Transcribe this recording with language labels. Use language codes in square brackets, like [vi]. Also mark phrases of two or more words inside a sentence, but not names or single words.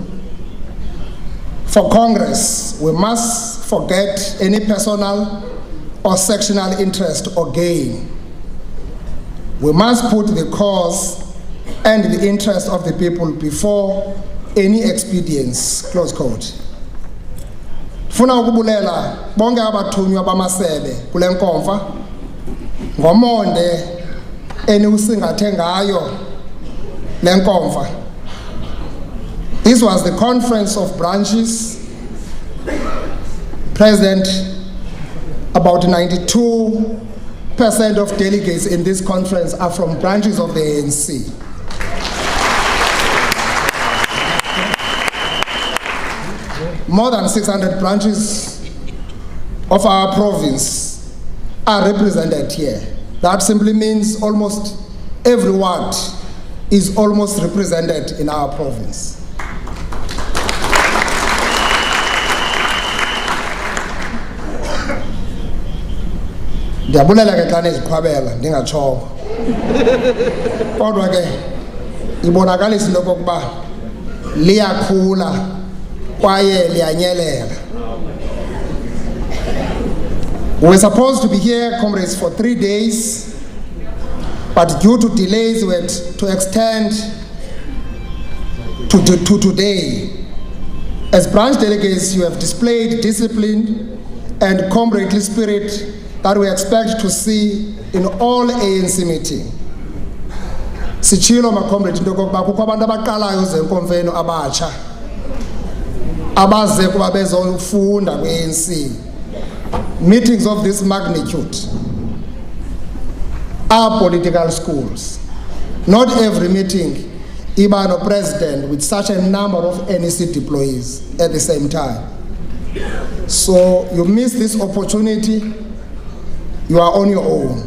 [en] For Congress, we must forget any personal or sectional interest or gain. We must put the cause and the interest of the people before any expedience," close quote. [xh] Funa ukubulela bonke abathunywa bamasebe kule nkomfa ngomonde eniusingathe ngayo le nkomfa. [en] This was the conference of branches. President, about 92% of delegates in this conference are from branches of the ANC. More than 600 branches of our province are represented here. That simply means almost every ward is almost represented in our province. [xh] Ndiyabulela ke xa niziqhwabela ndingatshongo. Kodwa ke ibonakalisa into yokokuba liyakhula kwaye liyanyelela. [en] We were supposed to be here, comrades, for 3 days, but due to delays we had to extend to today. As branch delegates, you have displayed discipline and comradely spirit that we expect to see in all ANC meetings. [xh] Sichilo ma comrades into yokokuba kukho abantu abaqalayo zenkomfeno abatsha abaze kuba bezofunda kwi-ANC. [en] Meetings of this magnitude are political schools. Not every meeting [xh] iba no [en] president with such a number of NEC deployees at the same time. So you miss this opportunity, you are on your own.